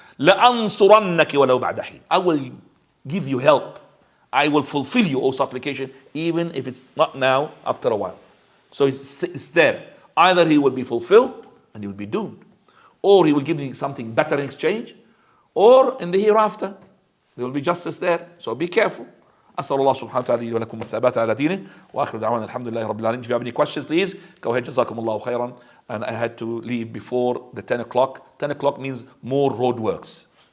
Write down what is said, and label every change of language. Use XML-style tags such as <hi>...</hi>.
<ar>لَأَنْصُرَنَّكِ وَلَوْ بَعْدَ حِينٍ.</ar> <en>I will give you help. I will fulfill you, O supplication, even if it's not now, after a while. So it's there. Either he will be fulfilled and he will be doomed, or he will give you something better in exchange, or in the hereafter there will be justice there. So be careful.</en> <ar>أسأل الله سبحانه وتعالى لي ولكم الثبات على دينه وآخر دعوانا الحمد لله رب العالمين.</ar> <en>If you have any questions, please go ahead.</en> <ar>جزاكم الله خيرا.</ar> <en>And I had to leave before the 10 o'clock. 10 o'clock means more road works.</en>